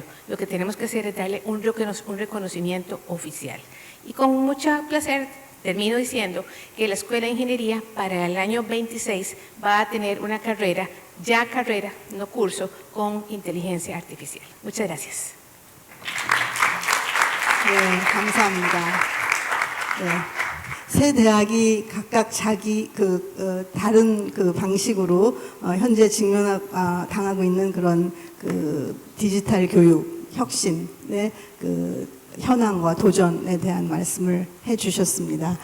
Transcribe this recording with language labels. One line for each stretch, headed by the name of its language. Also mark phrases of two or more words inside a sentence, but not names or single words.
Spanish: Lo que tenemos que hacer es darle un reconocimiento oficial. Y con mucho placer termino diciendo que la Escuela de Ingeniería para el año 26 va a tener una carrera, no curso, con inteligencia artificial. Muchas gracias.
Korean: 네, 감사합니다. 네. 세 대학이 각각 자기 다른 방식으로 현재 당하고 있는 그런 디지털 교육 혁신의 현황과 도전에 대한 말씀을 해주셨습니다.